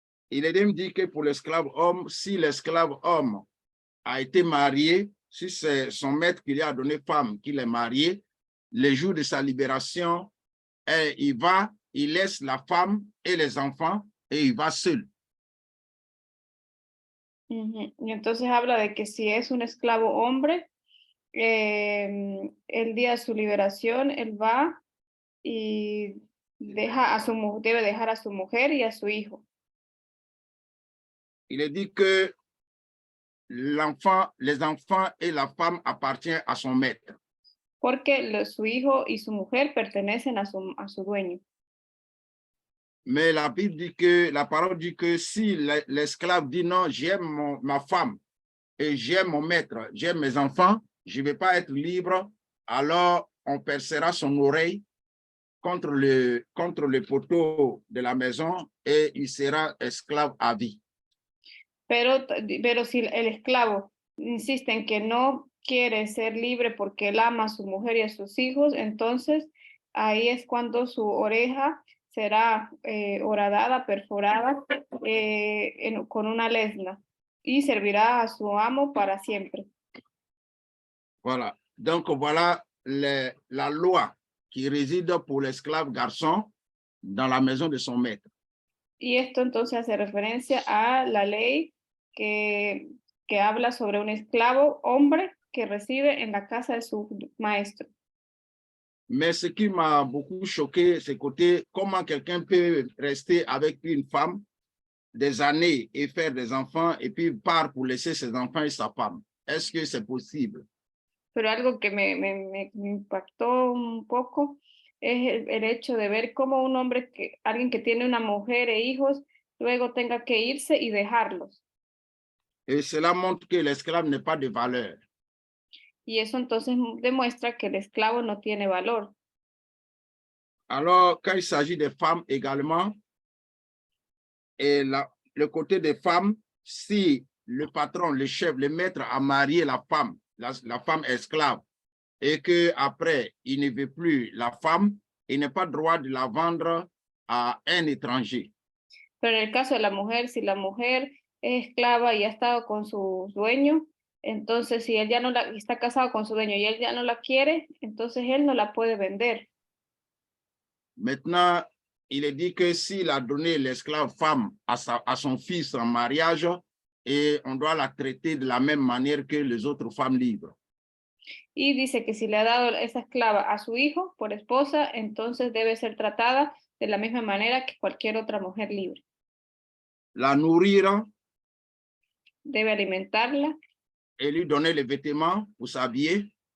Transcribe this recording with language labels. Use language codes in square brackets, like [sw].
[fr] Il est même dit que pour l'esclave homme, si l'esclave homme a été marié, si c'est son maître qui lui a donné femme, qu'il est marié, le jour de sa libération, il laisse la femme et les enfants et il va seul. Uh-huh. [es] Y entonces habla de que si es un esclavo hombre, el día de su liberación, él va y debe dejar a su mujer y a su hijo. [fr] Il est dit que les enfants et la femme appartiennent à son maître. [es] Porque su hijo y su mujer pertenecen a su dueño. [fr] Mais la Bible dit que, la parole dit que si l'esclave dit non, j'aime ma femme et j'aime mon maître, j'aime mes enfants, je ne vais pas être libre, alors on percera son oreille contre le poteau de la maison et il sera esclave à vie. [es] Pero si el esclavo insiste en que no quiere ser libre porque él ama a su mujer y a sus hijos, entonces ahí es cuando su oreja será horadada, perforada con una lesna y servirá a su amo para siempre. [fr] Voilà. Donc, voilà la loi qui réside pour l'esclave garçon dans la maison de son maître. [es] Y esto entonces hace referencia a la ley que habla sobre un esclavo hombre que reside en la casa de su maestro. [fr] Mais ce qui m'a beaucoup choqué, c'est côté comment quelqu'un peut rester avec une femme des années et faire des enfants et puis part pour laisser ses enfants et sa femme. Est-ce que c'est possible? [es] Pero algo que me impactó un poco es el hecho de ver cómo un hombre, alguien que tiene una mujer e hijos, luego tenga que irse y dejarlos. [fr] Et cela montre que l'esclave n'est pas de valeur. [es] Y eso entonces demuestra que el esclavo no tiene valor. [fr] Alors, quand il s'agit des femmes également, et le côté des femmes, si le patron, le chef, le maître a marié la femme, la femme esclave, et qu'après, il ne veut plus la femme, il n'a pas le droit de la vendre a un étranger. [es] Pero en el caso de la mujer, si la mujer es esclava y ha estado con su dueño, entonces si él ya no la está casado con su dueño y él ya no la quiere, entonces él no la puede vender. [fr] Maintenant, il est dit que s'il a donné l'esclave femme à son fils en mariage, et on doit la traiter de la même manière que les autres femmes libres. [es] Y dice que si le ha dado esa esclava a su hijo por esposa, entonces debe ser tratada de la misma manera que cualquier otra mujer libre. [fr] La nourrir, [es] Debe alimentarla [fr] et lui donner les vêtements pour s'habiller,